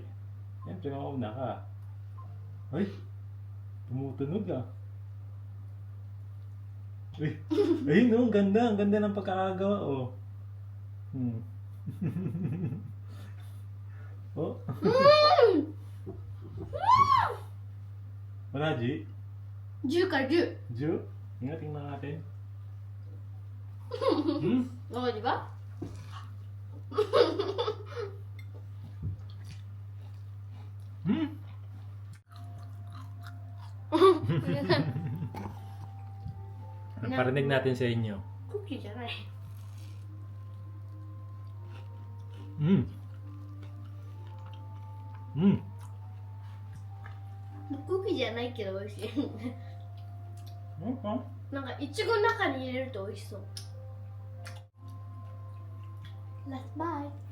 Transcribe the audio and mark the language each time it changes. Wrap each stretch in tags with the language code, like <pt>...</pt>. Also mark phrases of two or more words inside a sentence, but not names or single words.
<tl>Yan, pinakauna ka. Ay. Tumutunog ah. Ay. Ay no, ang ganda. Ang ganda ng pagkakagawa oh. Oh. Wala, G?</tl> <ja>10から10</ja> <tl>Ju? Ingat, tingnan natin.</tl> <ja>わかりば</ja> <tl>Parinig natin sa inyo.</tl> <ja>クッキーじゃない クッキーじゃないけど美味しいなんかいちごの中に入れると美味しそう</ja> <en>Let's buy</en>